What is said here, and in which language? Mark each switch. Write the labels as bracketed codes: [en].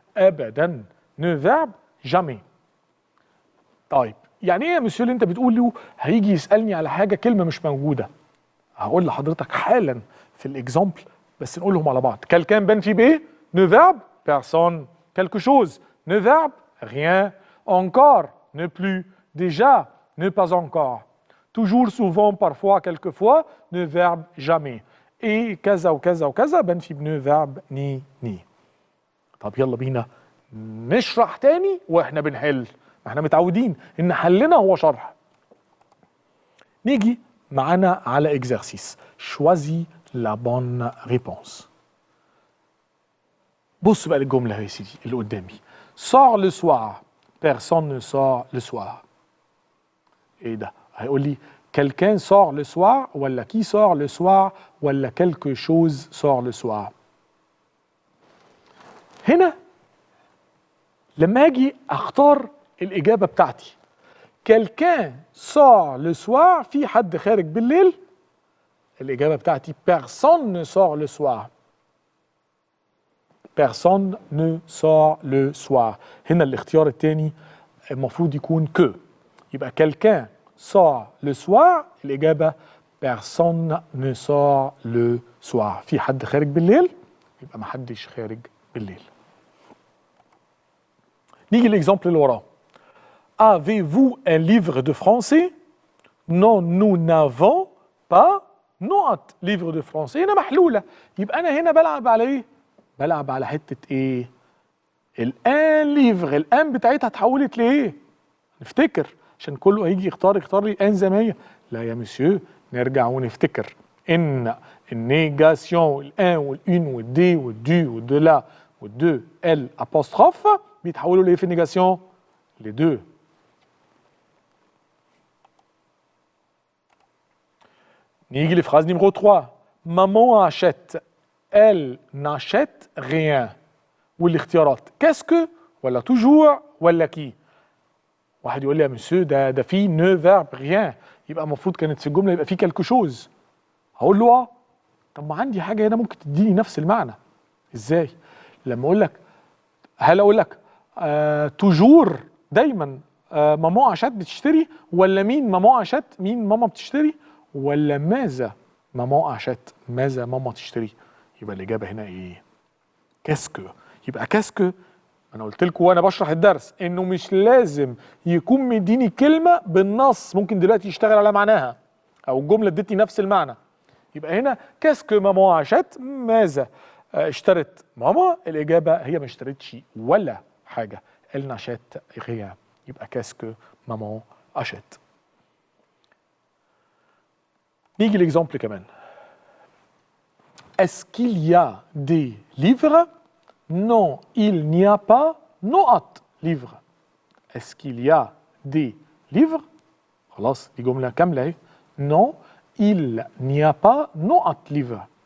[ar] أبدا. نو فيرب جامي. طيب يعني ايه يا مسيو اللي انت بتقول له هيجي يسألني على حاجة كلمة مش موجودة؟ هقول لحضرتك حالا في الاكزامبل بس نقولهم على بعض. كالكان بنفي بايه؟ نو فيرب بيرسون. كالكو شوز نو فيرب rien. [fr] encore ne plus. déjà ne pas encore. toujours souvent parfois quelquefois ne verbe jamais. [ar] et كذا وكذا وكذا بنفي بنو فيرب ني. طب يلا بينا نشرح تاني واحنا بنحل. احنا متعودين ان حلنا هو شرح. نيجي معانا على اكزرسيس. [fr] choisis la bonne réponse. [ar] بص بقى للجملة يا سيدي اللي قدامي. [fr] sors le soir. personne ne sort le soir. [ar] ايه ده؟ هيقول لي [fr] quelqu'un sort le soir [ar] ولا [fr] qui sort le soir ولا quelque chose sort le soir. [ar] هنا لما اجي اختار الاجابه بتاعتي [fr] quelqu'un sort le soir [ar] في حد خارج بالليل. الاجابه بتاعتي [fr] personne ne sort le soir. personne ne sort le soir. [ar] هنا الاختيار الثاني المفروض يكون que. يبقى [fr] quelqu'un sort le soir [ar] الاجابه [fr] personne ne sort le soir. [ar] في حد خارج بالليل يبقى ما حدش خارج بالليل. نيجي l'exemple اللي وراه. [fr] Avez-vous un livre de français? Non, nous n'avons pas [ar] نقط [fr] livre de français. [ar] هنا محلولة. يبقى أنا هنا بلعب على إيه؟ بلعب على حتة إيه؟ الآن ليفر. الآن بتاعتها اتحولت لإيه؟ نفتكر عشان كله هيجي يختار لي ان زي ما هي. لا يا مسيو، نرجع ونفتكر ان النيجاسيون الان والان والدي والدو والدو لا والدو ال ابوستروف بيتحولوا لايه في النيجاسيون؟ لي دو. نيجي لفراز نيميرو 3. [fr] مامون achète elle n'achète rien. [ar] والاختيارات كاسكو ولا توجور ولا كي. واحد يقول لي يا مسيو ده في نو فيرب ريان، يبقى المفروض كانت في الجمله يبقى في كالكو شوز. هقول له اه، طب ما عندي حاجه هنا ممكن تديني نفس المعنى. ازاي؟ لما اقول لك، هل اقول لك توجور دايما ماما عشات بتشتري، ولا مين ماما عشات مين ماما بتشتري، ولا ماذا ماما عشات ماذا ماما تشتري؟ يبقى الاجابه هنا ايه؟ كاسكو. يبقى كاسكو، انا قلت لكم وانا بشرح الدرس انه مش لازم يكون مديني كلمه بالنص، ممكن دلوقتي يشتغل على معناها او الجمله ادتني نفس المعنى. يبقى هنا كاسكو ماما عشات، ماذا اشترت ماما؟ الاجابه هي ما اشترتش ولا حاجه، [fr] elle n'achète rien. [ar] يبقى كاسكو ماما achète. نيجي l'exemple كمان. [fr] Est-ce qu'il y a des livres? Non, il n'y a pas [ar] نقط [fr] livres. Est-ce qu'il y a des livres? [ar] خلاص دي جملة كاملة اهي. [fr] Non, il n'y a pas [ar] نقط [fr] livres.